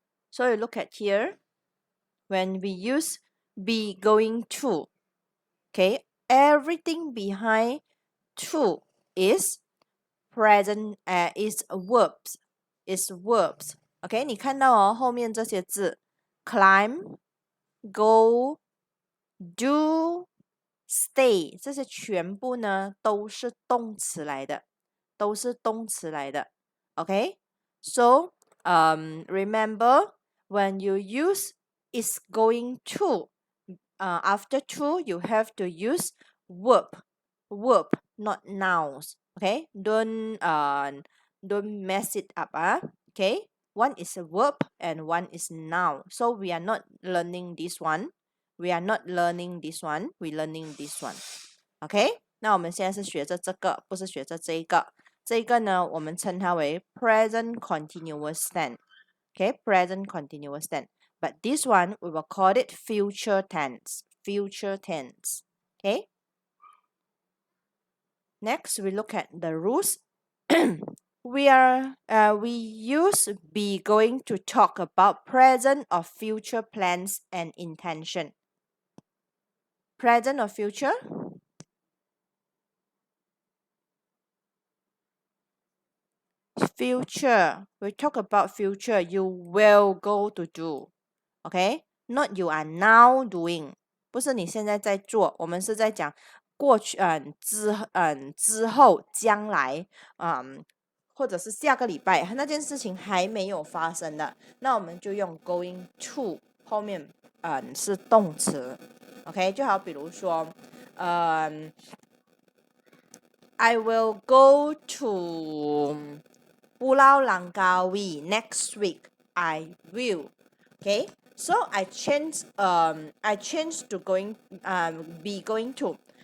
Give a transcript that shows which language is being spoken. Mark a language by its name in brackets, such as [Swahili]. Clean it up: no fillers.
[English] So you look at here. When we use be going to, okay, everything behind to is present, is verbs, is verbs. [Chinese] OK， 你看到哦，后面这些字 [English] climb, go, do, stay [Chinese] 这些全部呢都是动词来的，都是动词来的。 [English] OK， so remember when you use is going to, after to you have to use verb, not nouns. Okay, don't mess it up. Okay, one is a verb and one is noun. So we are not learning this one. We are not learning this one. We learning this one. [Chinese] OK， 那我们现在是学着这个，不是学着这一个。这一个呢，我们称它为 [English] present continuous tense. Okay, present continuous tense. But this one we will call it future tense. Future tense. Okay. Next, we look at the rules. We use be going to talk about present or future plans and intention. Present or future? Future. We talk about future. You will go to do. Okay? Not you are now doing. [Chinese] 不是你现在在做，我们是在讲过去，之后，将来，或者是下个礼拜那件事情还没有发生的，那我们就用 [English] going to [Chinese] 后面，是动词。 [English] OK， [Chinese] 就好比如说， [English] I will go to Pulau Langkawi next week. I will. Okay. So I change to going be going to.